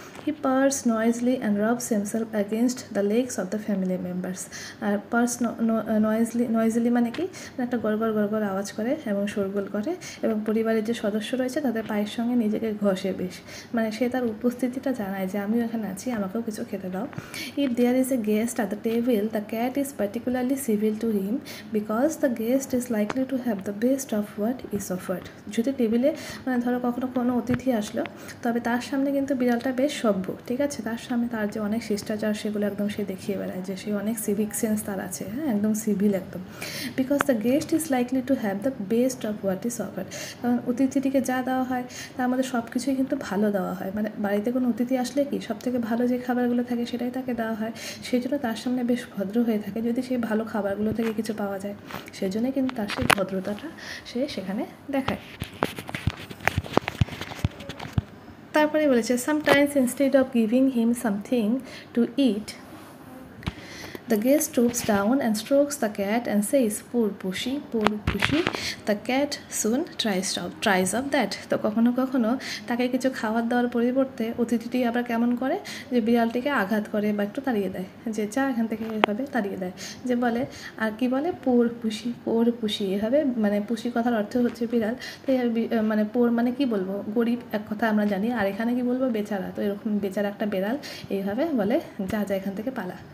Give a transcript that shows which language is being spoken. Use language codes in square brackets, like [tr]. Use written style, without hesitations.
[en] He purrs noisily and rubs himself against the legs of the family members. [bn] আর purse নয়েজলি মানে কি, একটা গড়গড় গড়গড় আওয়াজ করে এবং শোরগোল করে এবং পরিবারের যে সদস্য রয়েছে তাদের পায়ের সঙ্গে নিজেকে ঘষে বেশ, মানে সে তার উপস্থিতিটা জানায় যে আমিও এখানে আছি, আমাকেও কিছু খেতে দাও। [en] If there is a guest at the table, the cat is particularly civil to him because the guest is likely to have the best of what is offered. [bn] যদি টেবিলে মানে ধরো কখনো কোনো অতিথি আসলো, তবে তার সামনে কিন্তু বিড়ালটা বেশ সভ্য, ঠিক আছে, তার সামনে তার যে অনেক শিষ্টাচার সেগুলো একদম সে দেখিয়ে বেড়ায় যে সে অনেক সিভিক সেন্স তার আছে, হ্যাঁ, একদম সিভিল একদম। [en] Because the guest is likely to have the best of what is offered. [bn] কারণ অতিথিটিকে যা দেওয়া হয় তার মধ্যে সব কিছুই কিন্তু ভালো দেওয়া হয়, মানে বাড়িতে কোনো অতিথি আসলে কি সবথেকে ভালো যে খাবারগুলো থাকে সেটাই তাকে দেওয়া হয়, সেই জন্য তার সামনে বেশ ভদ্র হয়ে থাকে যদি সেই ভালো খাবারগুলো থেকে কিছু পাওয়া যায়, সেই জন্যে কিন্তু তার সেই ভদ্রতাটা সে সেখানে দেখায়। তারপরে বলেছে [en] Sometimes instead of giving him something to eat, the guest stoops down and strokes the cat and says, poor pushy, poor pushy. The cat soon tries up that. [bn] তো কখনো কখনো তাকে কিছু খাবার দেওয়ার পরিবর্তে অতিথিটি আবার কেমন করে, যে বিড়ালটিকে আঘাত করে বা একটু তাড়িয়ে দেয়, যে যা এখান থেকে এভাবে তাড়িয়ে দেয়, যে বলে আর কি বলে, পোর পুষি এভাবে, মানে পুষি কথার অর্থ হচ্ছে বিড়াল, তো মানে পোর মানে কি বলবো, গরিব এক কথা আমরা জানি, আর এখানে কি বলবো, বেচারা, তো এরকম বেচারা একটা বিড়াল এইভাবে বলে যা যা এখান থেকে পালা।